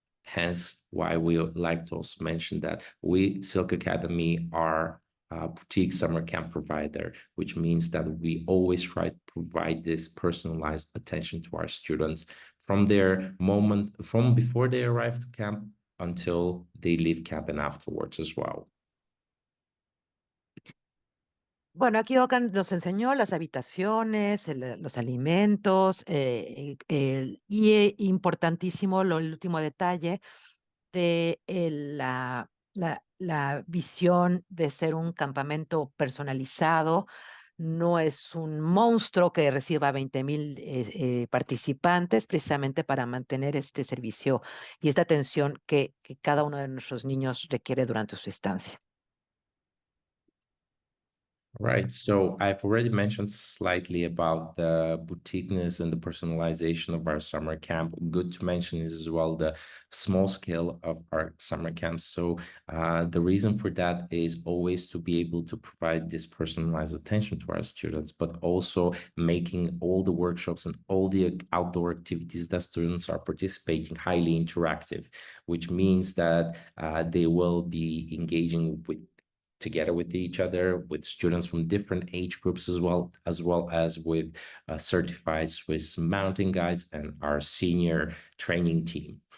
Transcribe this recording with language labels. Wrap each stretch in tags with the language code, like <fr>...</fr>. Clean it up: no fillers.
<en>Hence why we like to also mention that we, Silk Academy, are a boutique summer camp provider, which means that we always try to provide this personalized attention to our students from their moment, from before they arrive to camp until they leave camp and afterwards as well.</en> <es>Bueno, aquí Ocan nos enseñó las habitaciones, los alimentos, importantísimo el último detalle de la visión de ser un campamento personalizado. No es un monstruo que reciba 20,000 participantes precisamente para mantener este servicio y esta atención que cada uno de nuestros niños requiere durante su estancia.</es> <en>Right. So I've already mentioned slightly about the boutiqueness and the personalization of our summer camp. Good to mention is as well the small scale of our summer camp. So the reason for that is always to be able to provide this personalized attention to our students, but also making all the workshops and all the outdoor activities that students are participating highly interactive, which means that they will be engaging together with each other, with students from different age groups as well as with certified Swiss mountain guides and our senior training team.</en>